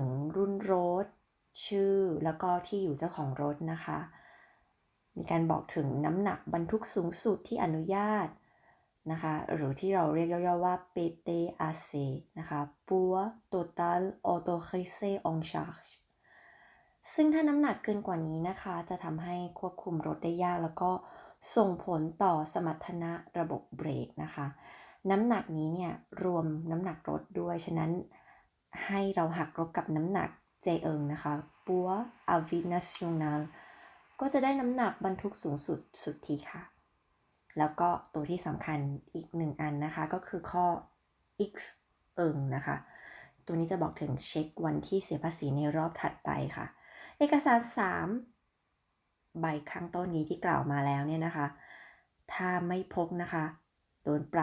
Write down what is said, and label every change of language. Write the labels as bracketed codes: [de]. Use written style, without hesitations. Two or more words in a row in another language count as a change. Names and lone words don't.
[th] รุ่นรถชื่อแล้วก็ที่อยู่เจ้าของรถนะคะมีการบอกถึงน้ำหนักบรรทุกสูงสุดที่อนุญาตนะคะหรือที่เราเรียกย่อๆว่า PTAC นะคะ [fr] Poids Total Autorisé en Charge [th] ซึ่งถ้าน้ำหนักเกินกว่านี้นะคะจะทำให้ควบคุมรถได้ยากแล้วก็ส่งผลต่อ สมรรถนะระบบเบรกนะคะน้ำหนักนี้เนี่ยรวมน้ำหนักรถด้วยฉะนั้นให้เราหักลบกับน้ำหนักเจเอิงนะคะ [fr] Poids à vide national [th] ก็จะได้น้ำหนักบรรทุกสูงสุดสุทธิค่ะ แล้วก็ตัวที่สำคัญอีก 1อันนะคะก็คือข้อ X เอิงนะคะตัวนี้จะบอกถึงเช็ควันที่เสียภาษีในรอบถัดไปค่ะเอกสาร3ใบข้างต้นนี้ที่กล่าวมาแล้วเนี่ยนะคะถ้าไม่พกนะคะโดนป